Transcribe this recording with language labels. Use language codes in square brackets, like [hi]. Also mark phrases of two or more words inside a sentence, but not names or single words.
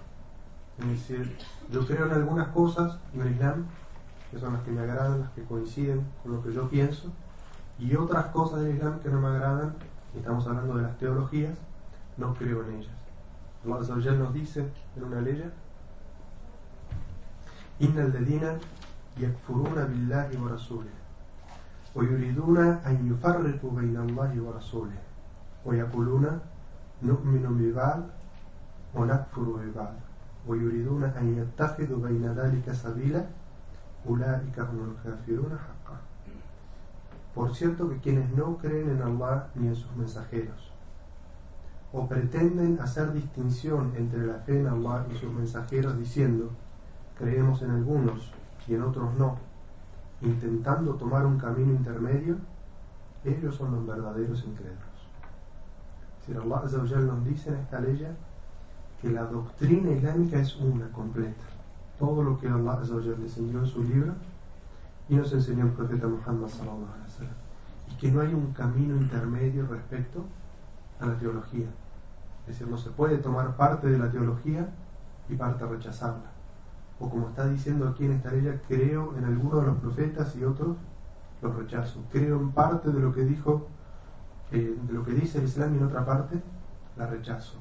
[es] Es decir, yo creo en algunas cosas en el Islam que son las que me agradan, las que coinciden con lo que yo pienso, y otras cosas del Islam que no me agradan, y estamos hablando de las teologías, no creo en ellas. Allah [ar] عز وجل [es] nos dice en una ley: [ar] إن الذين يكفرون بالله ورسوله ويريدون أن يفرقوا بين الله ورسوله ويقولون نؤمن ببعض ونكفر ببعض ويريدون أن يتخذوا بين ذلك سبيلا أولئك هم الكافرون حقا. [es] Por cierto que quienes no creen en Allah ni en sus mensajeros, o pretenden hacer distinción entre la fe en Allah y sus mensajeros diciendo creemos en algunos y en otros no, intentando tomar un camino intermedio, ellos son los verdaderos incrédulos. Si Allah [ar] عز وجل [es] nos dice en esta ley que la doctrina islámica es una completa, todo lo que Allah [ar] عز وجل [es] enseñó en su libro y nos enseñó el profeta Muhammad [ar] صلى الله عليه وسلم, [es] y que no hay un camino intermedio respecto a la teología. Es decir, no se puede tomar parte de la teología y parte rechazarla. O como está diciendo aquí en esta ley, creo en algunos de los profetas y otros los rechazo. Creo en parte de lo que dijo, de lo que dice el Islam, y en otra parte la rechazo.